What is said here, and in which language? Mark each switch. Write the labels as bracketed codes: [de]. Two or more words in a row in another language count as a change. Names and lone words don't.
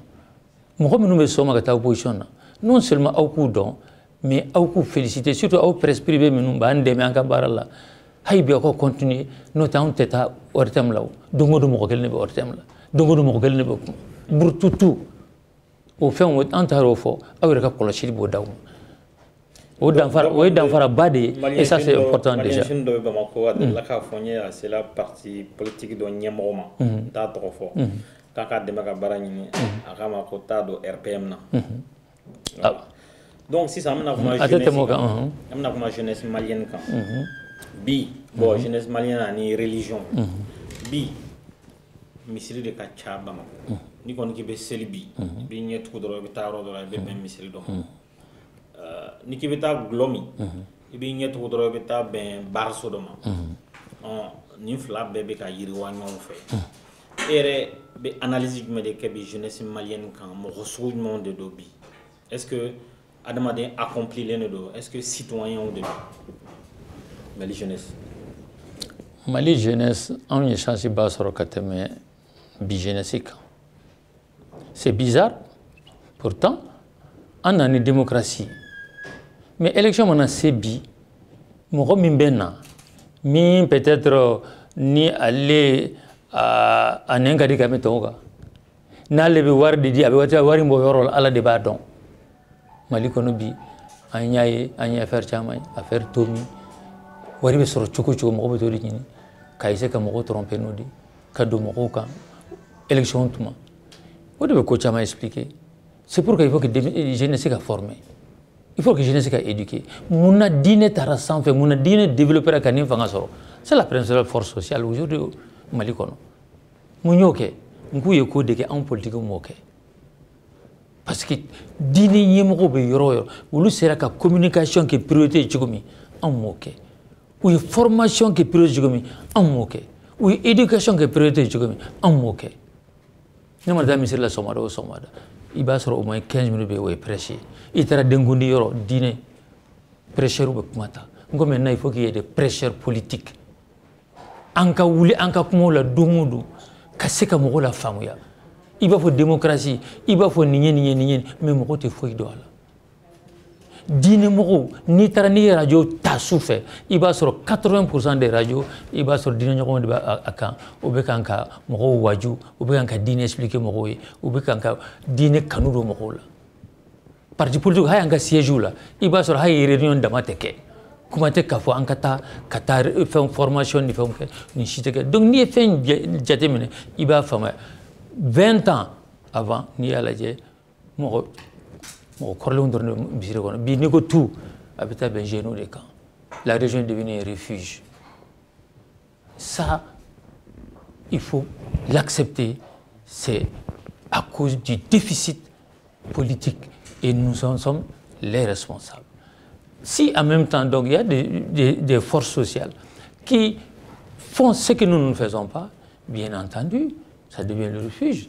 [bm] mɔgɔ minnu bɛ sɔn ma ka taa opposition na [fr] non seulement [bm] aw k'u dɔn mais aw k'u féliciter surtout aw [fr] presse privée [bm] minnu b'an dɛmɛ an ka baara la hali bi aw ka continuer n'o tɛ anw tɛ taa ORTM la o don o don mɔgɔ kelen de bɛ ORTM la don o don mɔgɔ kelen de bɛ kuma burututu o fɛnw an taar'o fɔ aw yɛrɛ ka kɔlɔsili b'o d'aw ma o ye danfara ba de ye [fr] et ça c'est important déjà [bm] maliyɛn dɔ bɛ Bamako a delila k'a fɔ n ye a sera [fr] parti politique [bm] dɔ ɲɛmɔgɔ ma n t'a tɔgɔ fɔ k'a ka dɛmɛ ka baara ɲini a k'a ma ko t'a don RPM na donc sisan an bɛna kuma [fr] jeunesse malienne [bm] kan bi bon [fr] jeunesse malienne [bm] ani religion bi misiri de ka ca Bamako ni kɔni k'i bɛ seli bi i b'i ɲɛ tugu dɔrɔn i bɛ taa yɔrɔ dɔ la i bɛ bɛn misiri dɔ ma ni k'i bɛ taa gulɔ min i b'i ɲɛ tugu dɔrɔn i bɛ taa bɛn baaraso dɔ ma nin fila bɛɛ bɛ ka yiriwa ɲɔgɔn fɛ e yɛrɛ bɛ analyse jumɛn de kɛ bi [fr] jeunesse malienne [bm] kan mɔgɔ sugu jumɛnw de don bi [fr] est-ce que [bm] adamaden accomplilen de don [fr] est-ce que [bm] citoyenw de don Mali jeunesse anw ye chance ba sɔrɔ ka tɛmɛ bi jeunesse kan [fr] c'est bizarre pourtant [bm] an na ni démocratie mais élection mana se bi mɔgɔ min bɛ na min peut-être ni ale a nɛn ka di ka tɛmɛ tɔw kan n'ale bɛ wari de di a bɛ wari bɔ yɔrɔ la Ala de b'a dɔn Mali kɔnɔ bi an y'a ye an ye affaire caman ye affaire Tomi wari bɛ sɔrɔ cogo cogo mɔgɔ bɛ t'o de ɲini ka essayer ka mɔgɔw tromper n'o de ka don mɔgɔw kan élection tuma o de bɛ ko caman expliquer [fr] c'est pourquoi il faut que jeunesse [bm] ka former [fr] il faut que jeunesse [bm] ka éduquer munna diinɛ taara sanfɛ munna diinɛ développera ka nin fanga sɔrɔ [fr] c'est la principale force sociale aujourd'hui [bm] Mali kɔnɔ mun y'o kɛ n k'u ye ko de kɛ anw politiciens m'o kɛ parce que diinɛ ɲɛmɔgɔw bɛ yɔrɔ o yɔrɔ olu sera ka communication kɛ priorité ye cogo min anw m'o kɛ u ye formation kɛ priorité cogo min anw m'o kɛ u ye éducation kɛ priorité ye cogo min anw m'o kɛ ne mana taa misiri la sɔgɔmada o sɔgɔmada i b'a sɔrɔ [fr] au moins 15 minutes [bm] bɛ yen o ye prêche ye i taara denkundi yɔrɔ diinɛ prêcheurs bɛ kuma ta n ko [fr] maintenant il faut qu'il y ait des prêcheurs politiques [bm] an ka wuli an ka kumaw la don o don ka se ka mɔgɔw la faamuya i b'a fɔ démocratie i b'a fɔ nin ye mais mɔgɔw tɛ foyi dɔn a la diine mɔgɔw n'i taara n'i ye radio ta su fɛ i b'a sɔrɔ [fr] 80% des radios [bm] i b'a sɔrɔ diine ɲɔgɔnw de b'a a kan u bɛ kan ka mɔgɔw waju u bɛ kan ka diine expliquer mɔgɔw ye u bɛ kan ka diine kanu don mɔgɔw la [fr] parti politique [bm] hali an ka siège la i b'a sɔrɔ hali réunion dama tɛ kɛ kuma tɛ k'a fɔ an ka taa fɛn formation ni fɛnw kɛ ni si tɛ kɛ donc n'i ye fɛn jateminɛ i b'a faamuya [fr] 20 ans avant [bm] n'i y'a lajɛ mɔgɔ kɔrɔlenw dɔrɔn de misiri kɔnɔ bi n'i ko tout a bɛ taa bɛn jeunes de kan [fr] la région est devenue un refuge ça il faut l'accepter c'est à cause du déficit politique et nous en sommes les responsables. Si en même temps, donc, il y a des forces sociales qui font ce que nous ne faisons pas, bien entendu, ça devient le refuge.